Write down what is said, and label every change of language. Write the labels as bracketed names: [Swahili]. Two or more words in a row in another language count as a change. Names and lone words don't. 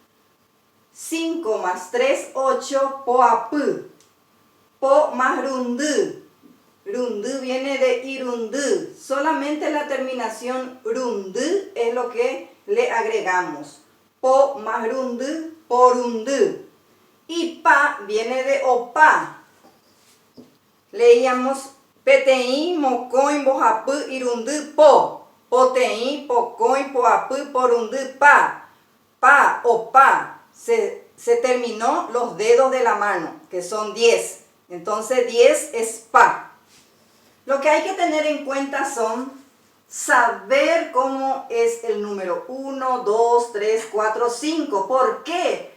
[Spanish] 5 más 3, 8, poapú. Po más rundú. Rundú viene de irundú. Solamente la terminación rundú es lo que le agregamos. Po más rundú, porundú. Y pa viene de opa. Leíamos [Guarani] PTI, mocoy, mbojapú, irundú, po. Poteí, pocoy, poapú, porundú, pa. Pa, opa. [Spanish] Se terminó los dedos de la mano, que son 10. Entonces 10 es pa. Lo que hay que tener en cuenta son saber cómo es el número 1, 2, 3, 4, 5. ¿Por qué?